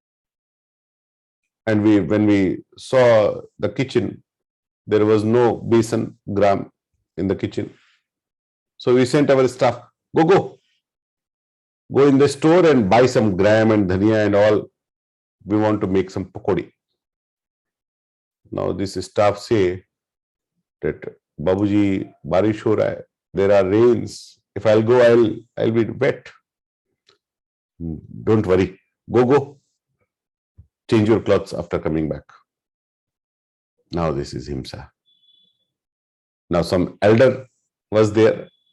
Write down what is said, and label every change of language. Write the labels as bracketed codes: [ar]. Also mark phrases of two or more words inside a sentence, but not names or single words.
[en] And when we saw the kitchen, there was no besan gram in the kitchen. So we sent our staff, go in the store and buy some gram and dhania and all. We want to make some pakodi. Now this staff say that Babuji, [hi] बारिश हो रहा है, [en] there are rains. If I'll go, I'll be wet. Don't worry. Go. Change your clothes after coming back. Now this is himsa. Now some elder was there.